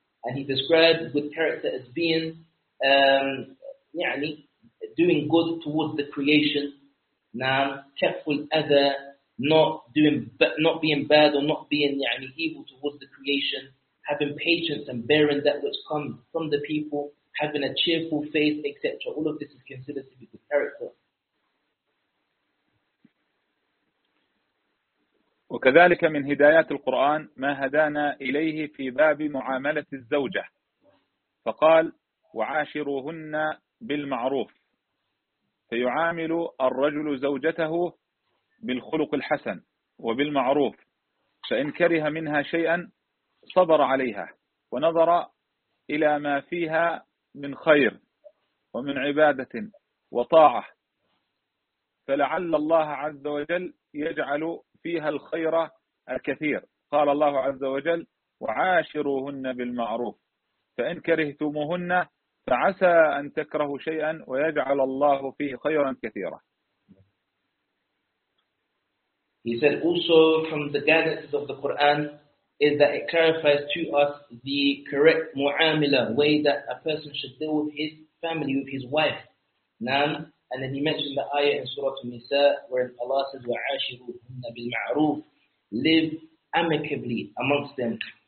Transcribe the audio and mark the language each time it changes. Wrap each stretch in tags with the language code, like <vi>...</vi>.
<en>And he described good character as being, يعني, doing good towards the creation, naam, careful other, not being bad or not being يعني, evil towards the creation, having patience and bearing that which comes from the people, having a cheerful face, etc. All of this is considered to be good character.</en> <ar>وكذلك من هدايات القرآن ما هدانا إليه في باب معاملة الزوجة فقال وعاشروهن بالمعروف فيعامل الرجل زوجته بالخلق الحسن وبالمعروف فإن كره منها شيئا صبر عليها ونظر إلى ما فيها من خير ومن عبادة وطاعة فلعل الله عز وجل يجعل فيها الخير الكثير. قال الله عز وجل وعاشروهن بالمعروف فإن كرهتموهن فعسى أن تكرهوا شيئا ويجعل الله فيه خيرا كثيرا.</ar> <en>He said also from the guidance of the Quran is that it clarifies to us the correct mu'amila, way that a person should deal with his family, with his wife. Naam. And then he mentioned the ayah in Surah Al-Nisa, where Allah says,</en> <ar>وَعَاشِرُوهُنَّ بِالْمَعْرُوفِ,</ar> <en>live amicably amongst them.</en>